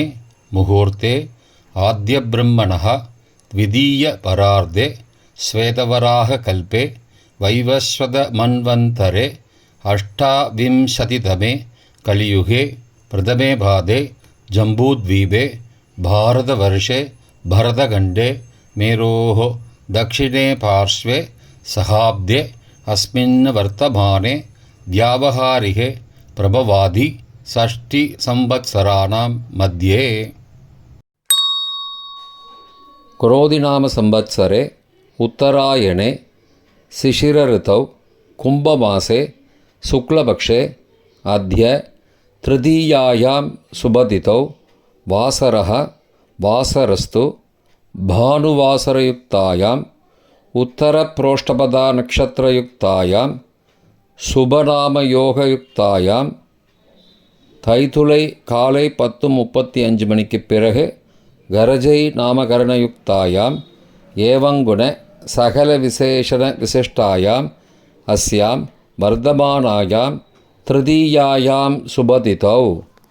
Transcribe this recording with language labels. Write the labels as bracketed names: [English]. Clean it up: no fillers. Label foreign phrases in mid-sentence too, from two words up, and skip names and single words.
[Sanskrit] मुहूर्ते आद्यब्रह्मणः द्वितीय परार्धे श्वेतवराह कल्पे वैवस्वत मन्वन्तरे अष्टाविंशतितमे कलियुगे प्रथमे पादे जम्बूद्वीपे भारतवर्षे भरतखण्डे मेरोः दक्षिणे पार्श्वे सहाब्दे अस्मिन् वर्तमाने व्यावहारिके प्रभवादि षष्टिसंवत्सराणां मध्ये. क्रोधिनाम संवत्सरे उत्तरायणे शिशिरऋतौ कुम्भमासे शुक्लपक्षे अद्य तृतीयायां सुबदितौ वासरः वासरस्तु भानुवासरयुक्तायाम् उत्तरप्रोष्ठपदा नक्षत्रयुक्तायां शुभनामयोगयुक्तायाम् तैतिल [Tamil] காலை 10:35 மணிக்கு பிறகு [Sanskrit] गरज नामकरणयुक्तायाम् एवंगुण सकल विशेषण विशिष्टायाम् अस्याम् वर्तमानायाम् तृतीयायाम् शुभतिथौ